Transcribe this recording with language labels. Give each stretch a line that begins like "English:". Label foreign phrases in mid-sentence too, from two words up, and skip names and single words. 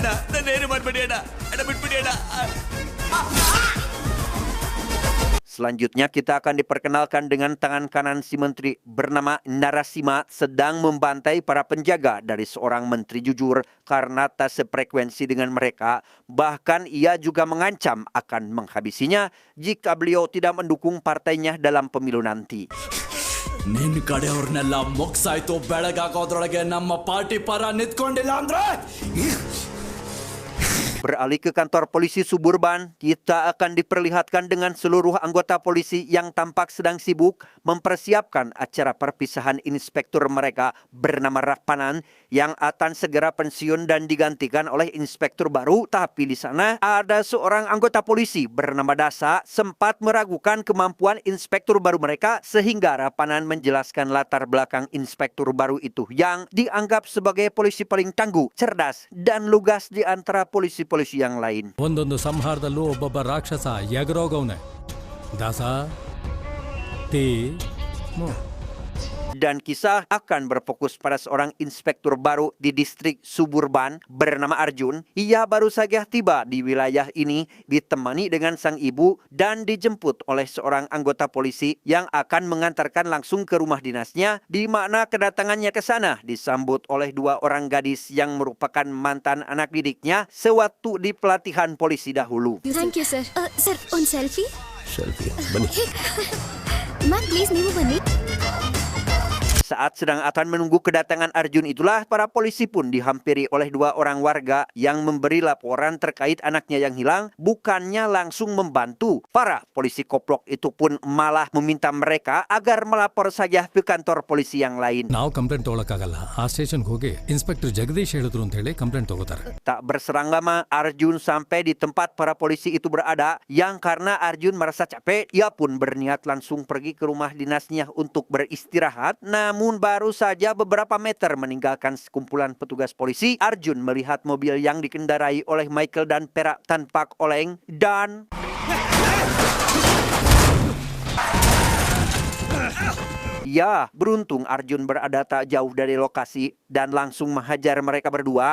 Indonesian: Selanjutnya kita akan diperkenalkan dengan tangan kanan si menteri bernama Narasima sedang membantai para penjaga dari seorang menteri jujur karena tak sefrekuensi dengan mereka. Bahkan ia juga mengancam akan menghabisinya jika beliau tidak mendukung partainya dalam pemilu nanti.
Kannada: ನಿನ್ನ ಕಡೆಯವ್ರನ್ನೆಲ್ಲ ಮುಗ್ಸಾಯ್ತು ಬೆಳಗಾಗೋದ್ರೊಳಗೆ ನಮ್ಮ ಪಾರ್ಟಿ ಪರ ನಿಂತ್ಕೊಂಡಿಲ್ಲ ಅಂದ್ರೆ
Indonesian: Beralih ke kantor polisi suburban, kita akan diperlihatkan dengan seluruh anggota polisi yang tampak sedang sibuk mempersiapkan acara perpisahan inspektur mereka bernama Rahpanan yang akan segera pensiun dan digantikan oleh inspektur baru. Tapi di sana ada seorang anggota polisi bernama Dasa sempat meragukan kemampuan inspektur baru mereka sehingga Rahpanan menjelaskan latar belakang inspektur baru itu yang dianggap sebagai polisi paling tangguh, cerdas, dan lugas di antara polisi yang lain.
Kannada: ಒಂದೊಂದು ಸಂಹಾರದಲ್ಲೂ ಒಬ್ಬೊಬ್ಬ ರಾಕ್ಷಸ ಎಗರೋಗವನೆ ದಾಸ ತೀ
Indonesian: Dan kisah akan berfokus pada seorang inspektur baru di distrik suburban bernama Arjun. Ia baru saja tiba di wilayah ini ditemani dengan sang ibu dan dijemput oleh seorang anggota polisi yang akan mengantarkan langsung ke rumah dinasnya, di mana kedatangannya ke sana disambut oleh dua orang gadis yang merupakan mantan anak didiknya sewaktu di pelatihan polisi dahulu.
English: Thank you, sir. Sir, on selfie? Selfie. Bani. Ma'am, please,
Kannada: ನೀವು ಬನ್ನಿ.
Indonesian: Saat sedang akan menunggu kedatangan Arjun itulah para polisi pun dihampiri oleh dua orang warga yang memberi laporan terkait anaknya yang hilang. Bukannya langsung membantu, para polisi koplok itu pun malah meminta mereka agar melapor saja ke kantor polisi yang lain.
Kannada: ನಾವು ಕಂಪ್ಲೇಂಟ್ ತಗೊಳಕ್ಕಾಗಲ್ಲ ಆ ಸ್ಟೇಷನ್ಗೆ ಹೋಗಿ ಇನ್ಸ್ಪೆಕ್ಟರ್ ಜಗದೀಶ್ ಹೇಳಿದ್ರು ಅಂತ ಹೇಳಿ ಕಂಪ್ಲೇಂಟ್ ತಗೋತಾರೆ.
Indonesian: Tak berserang lama, Arjun sampai di tempat para polisi itu berada, yang karena Arjun merasa capek, ia pun berniat langsung pergi ke rumah dinasnya untuk beristirahat. Namun baru saja beberapa meter meninggalkan sekumpulan petugas polisi, Arjun melihat mobil yang dikendarai oleh Michael dan Perak tanpa oleng dan ya, beruntung Arjun berada tak jauh dari lokasi dan langsung menghajar mereka berdua.